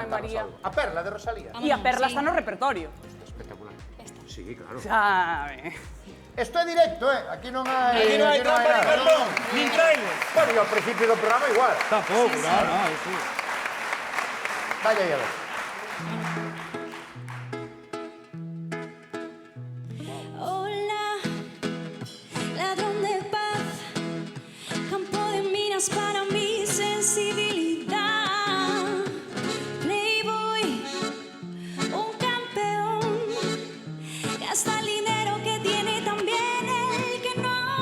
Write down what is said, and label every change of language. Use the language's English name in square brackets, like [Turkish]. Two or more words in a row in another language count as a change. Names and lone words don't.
[Galician] cantarnos María. algo. A Perla de Rosalía. E a Perla está no repertorio. Espectacular. Sí, claro. Sabe. Esto é directo, Aquí non hai... Aquí non hai [Spanish] trampa ni cartón, [Galician] nin trailer. Bueno, e ao principio do programa igual. Tampouco, no, sí. Vaya aí a ver. [Spanish] Hola, ladrón de paz, campo de minas para mi sensibilidad. Playboy, un campeón, gasta el dinero que tiene también el que no.